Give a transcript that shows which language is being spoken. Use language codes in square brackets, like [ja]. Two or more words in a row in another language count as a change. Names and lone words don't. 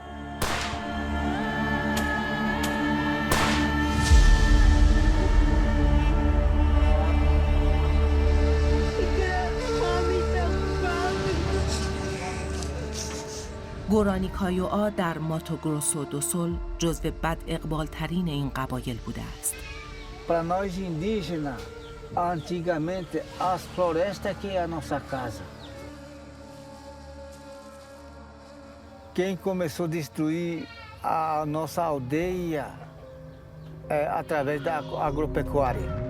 [fa] گورانیکایوآ در ماتوگروسو دو سول جزو بد اقبالترین این قبایل بوده است. [pt] Para nós indígenas, antigamente as florestas que é a nossa casa. Quem começou a destruir a nossa aldeia é através da agropecuária.